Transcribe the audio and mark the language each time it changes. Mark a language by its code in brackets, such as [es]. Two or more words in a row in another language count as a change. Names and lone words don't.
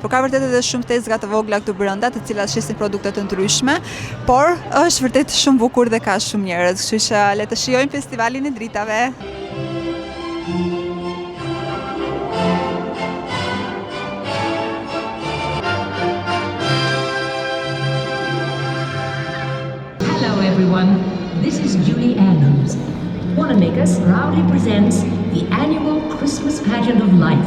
[sq] Por ka vërtet edhe shumë tezga të vogla këtu brenda, të cilat shesin produkte të ndryshme, por është vërtet shumë bukur dhe ka shumë njerëz, kështu që le të shijojmë festivalin e dritave. [en] Hello everyone, this is Julie Andrews. Wanamaker's proudly presents the annual Christmas pageant of lights.